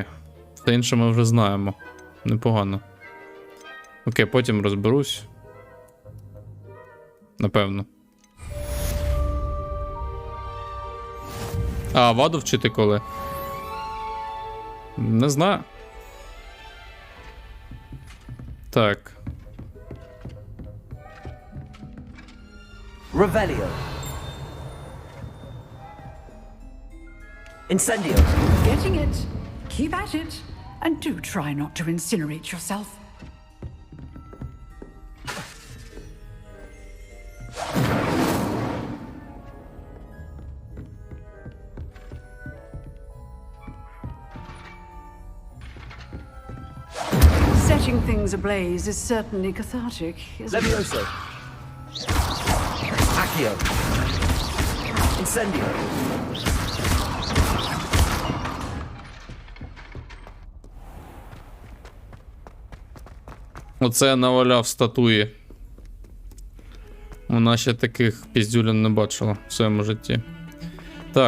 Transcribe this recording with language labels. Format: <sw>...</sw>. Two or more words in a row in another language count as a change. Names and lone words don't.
<uk>Все інше ми вже знаємо. Непогано. Окей, потім розберусь. Напевно. А ваду вчити коли? Не знаю. Так. Revelio. Incendio.</uk> <en>Getting it. Keep at it. And do try not to incinerate yourself. Setting things ablaze is certainly cathartic, isn't it? Levioso. Accio. Incendio.</en> <uk>Оце я наваляв статуї. Вона ще таких піздюлін не бачила в своєму житті. Так.</uk>